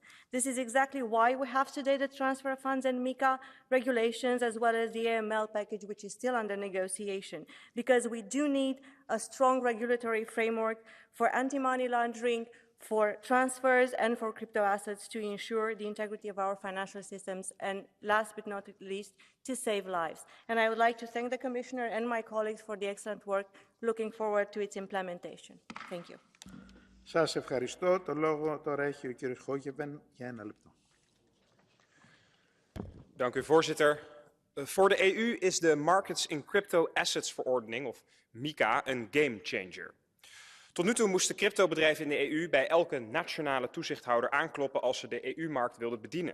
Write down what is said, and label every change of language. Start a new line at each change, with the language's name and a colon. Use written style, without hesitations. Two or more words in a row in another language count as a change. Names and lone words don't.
English: This is exactly why we have today the transfer of funds and MiCA regulations, as well as the AML package, which is still under negotiation, because we do need a strong regulatory framework for anti-money laundering, for transfers, and for crypto assets to ensure the integrity of our financial systems, and last but not least, to save lives. And I would like to thank the Commissioner and my colleagues for the excellent work, looking forward to its implementation. Thank you.
Greek: Σας ευχαριστώ. Το λόγο τώρα έχει ο κύριος Χόγεβεν για 1 λεπτό.
Dutch: Dank u, voorzitter. Voor de EU is de Markets in Crypto Assets verordening, of MiCA, een gamechanger. Tot nu toe moesten cryptobedrijven in de EU bij elke nationale toezichthouder aankloppen als ze de EU-markt wilden bedienen.